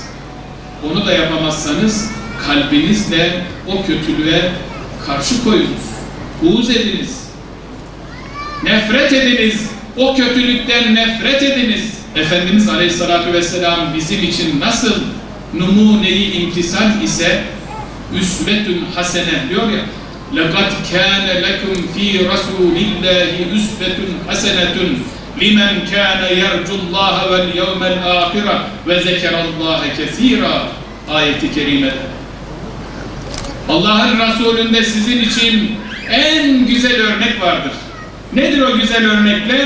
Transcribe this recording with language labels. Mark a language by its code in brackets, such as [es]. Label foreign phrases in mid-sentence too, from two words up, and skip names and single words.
[tr] Onu da yapamazsanız kalbinizle o kötülüğe karşı koyunuz. Buğz ediniz. Nefret ediniz. O kötülükten nefret ediniz. Efendimiz [ar] عليه الصلاة والسلام [tr] bizim için nasıl numune-i imtisal ise [ar] أسوة حسنة [tr] diyor ya, [ar] لَقَدْ كَانَ لَكُمْ ف۪ي رَسُولِ اللّٰهِ أسوة حسنة لمن كان يرجو الله واليوم الآخر وذكر الله كثيرا [tr] ayeti kerimede. Allah'ın Resulü'nde sizin için en güzel örnek vardır. Nedir o güzel örnekler?